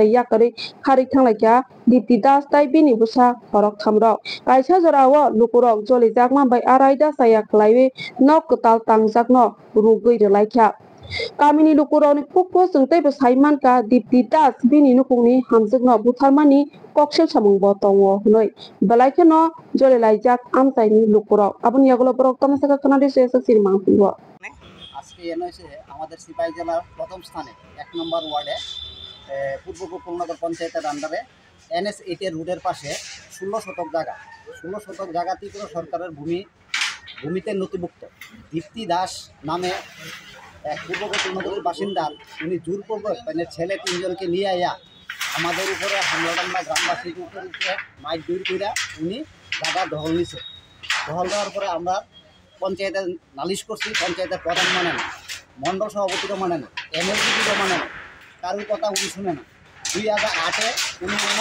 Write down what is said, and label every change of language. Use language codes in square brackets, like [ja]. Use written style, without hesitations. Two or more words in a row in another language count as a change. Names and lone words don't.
[trp] yakari khari thanglaikha dipti das tai bini busa khorok thamrok kaisa jorao lukurok jolijakma bai araida saya khlaiwi nok ktal tangjakno rugui relaikha kamini lukurokni pukpo jengtei bo saimanka dipti das bini nukungni hamjakno butharmani koksil samung bo tongo hunoi belaikha no jolilaijak amtaini lukurok aboni yagulo borok tamasaka kanadi sesa sirmang pungbo [bn] আজকে এনে হয়েছে আমাদের সিপাহী জেলার প্রথম স্থানে 1 নম্বর ওয়ার্ডে পূর্ব গোকুলনগর পঞ্চায়েতের আন্ডারে NS8 এর রোডের পাশে 16 শতক জায়গা 16 শতক জায়গা ত্রিপুরা সরকারের ভূমিতে নথিভুক্ত দীপ্তি দাস নামে এক পূর্ব গোকুলনগরের বাসিন্দা উনি জোরপূর্বক মানে ছেলে 3 জনকে নিয়ে আয়া আমাদের উপরে হামলা গ্রামবাসীর উপরে মাইক দূর করে উনি জায়গা দখল নিছে দখল দেওয়ার পরে আমরা পঞ্চায়েতে নালিশ করছি পঞ্চায়েতের প্রধান মানে না মণ্ডল সভাপতিরও মানে না MLDও মানে না কারোর কথা উনি শুনে না 2008-এ উনি